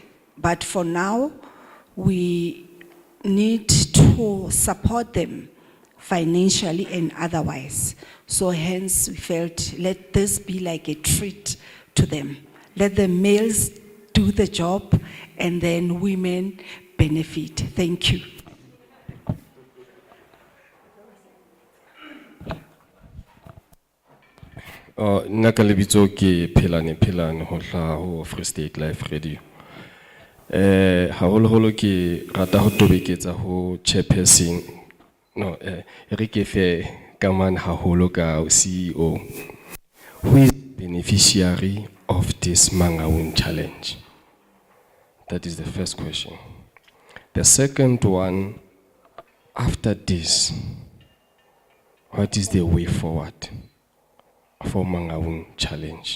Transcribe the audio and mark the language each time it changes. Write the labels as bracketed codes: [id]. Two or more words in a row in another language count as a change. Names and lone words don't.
[en] But for now, we need to support them financially and otherwise. So hence, we felt, let this be like a treat to them. Let the males do the job and then women benefit. Thank you. [st] Nna ka lebitso ke Phelane ho hlaha ho Free State Life Radio. Haholoholo ke rata ho tobeketsa ho chairperson re ke fe kamane haholo ka CEO. [en] Who is beneficiary of this Mangaung Challenge? That is the first question. The second one, after this, what is the way forward for Mangaung Challenge?